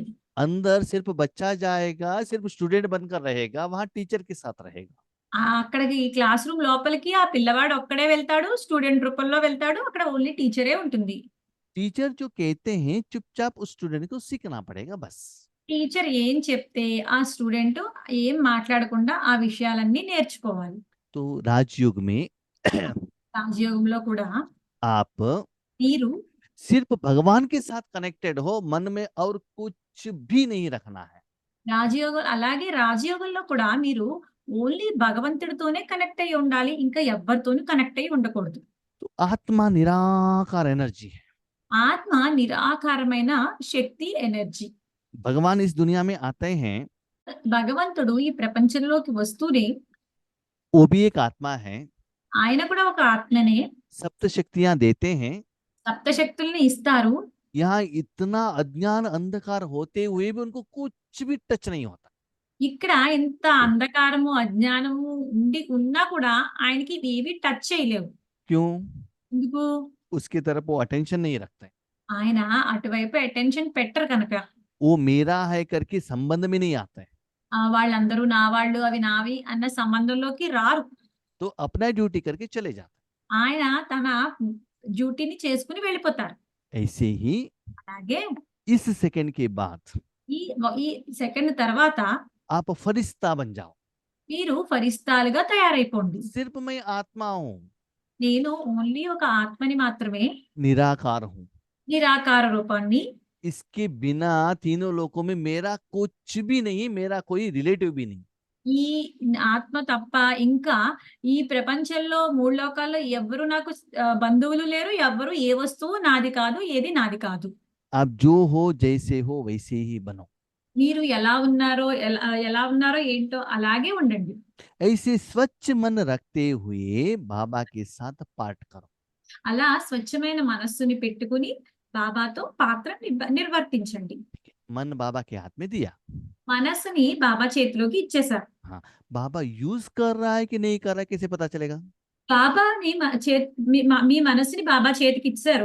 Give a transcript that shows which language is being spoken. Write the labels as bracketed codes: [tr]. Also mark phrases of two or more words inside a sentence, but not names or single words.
[hi] अंदर सिर्फ बच्चा जाएगा, सिर्फ स्टूडेंट बनकर रहेगा, वहाँ टीचर के साथ रहेगा। [te] అక్కడికి క్లాస్ రూమ్ లోపలికి ఆ పిల్లవాడు ఒక్కడే వెళ్తాడు. స్టూడెంట్ రూపంలో వెళ్తాడు. అక్కడ ఓన్లీ టీచరే ఉంటుంది. [hi] टीचर जो कहते हैं चुपचाप उस स्टूडेंट को सीखना पड़ेगा बस। [te] టీచర్ ఏం చెప్తే ఆ స్టూడెంట్ ఏం మాట్లాడకుండా ఆ విషయాలన్నీ నేర్చుకోవాలి. [hi] तो राजयोग में [te] రాజయోగంలో కూడా [hi] आप [te] మీరు [hi] सिर्फ भगवान के साथ कनेक्टेड हो, मन में और कुछ भी नहीं रखना है। [te] అలాగే రాజయోగంలో కూడా మీరు ఓన్లీ భగవంతుడితోనే కనెక్ట్ అయ్యి ఉండాలి. ఇంకా ఎవ్వరితోనూ కనెక్ట్ అయ్యి ఉండకూడదు. [hi] तो आत्मा निराकार एनर्जी है। [te] ఆత్మ నిరాకారమైన శక్తి, ఎనర్జీ. [hi] भगवान इस दुनिया में आते हैं, [te] భగవంతుడు ఈ ప్రపంచంలోకి వస్తూనే [hi] वो भी एक आत्मा है। [te] ఆయన కూడా ఒక ఆత్మనే. [hi] सप्त शक्तियां देते हैं। [te] సప్తశక్తుల్ని ఇస్తారు. [hi] यहाँ इतना अज्ञान अंधकार होते हुए भी उनको कुछ भी टच नहीं होता। [te] ఇక్కడ ఎంత అంధకారము, అజ్ఞానము ఉన్నా కూడా ఆయనకి ఇవేవి టచ్ చేయలేవు. [hi] क्यों? [te] ఎందుకు? [hi] उसकी तरफ वो अटेंशन नहीं रखते। [te] ఆయన అటువైపు అటెన్షన్ పెట్టరు కనుక. [hi] वो मेरा है करके संबंध में नहीं आते। [te] వాళ్ళందరూ నా వాళ్ళు, అవి నావి అన్న సంబంధంలోకి రారు. [hi] तो अपना ड्यूटी करके चले जाते। [te] ఆయన తన డ్యూటీని చేసుకుని వెళ్ళిపోతారు. [hi] ऐसे ही [te] అలాగే [hi] इस सेकंड के बाद [te] ఈ సెకండ్ తర్వాత [hi] आप फरिश्ता बन जाओ। [te] మీరు ఫరిస్తాలుగా తయారైపోండి. [hi] सिर्फ मैं आत्मा हूं, [te] నేను ఓన్లీ ఒక ఆత్మని మాత్రమే, [hi] निराकार हूं। [te] నిరాకార రూపాన్ని. [hi] इसके बिना तीनों लोकों में मेरा कुछ भी नहीं, मेरा कोई रिलेटिव भी नहीं। [te] ఈ ఆత్మ తప్ప ఇంకా ఈ ప్రపంచంలో 3 లోకాల్లో ఎవ్వరు నాకు బంధువులు లేరు. ఎవ్వరు ఏ వస్తువు నాది కాదు. ఏది నాది కాదు. [hi] आप जो हो जैसे हो वैसे ही बनो। [te] మీరు ఎలా ఉన్నారో ఏంటో అలాగే ఉండండి. [hi] ऐसे स्वच्छ मन रखते हुए बाबा के साथ पाठ करो। [te] అలా స్వచ్ఛమైన మనస్సుని పెట్టుకొని బాబాతో పాత్ర నిర్వర్తించండి. [hi] मन बाबा के हाथ में दिया, [te] మనస్సుని బాబా చేతిలోకి ఇచ్చేశారు. [hi] हाँ, बाबा यूज कर रहा है कि नहीं कर रहा है कैसे पता चलेगा? [te] బాబా మీ మనస్సుని బాబా చేతికిచ్చారు.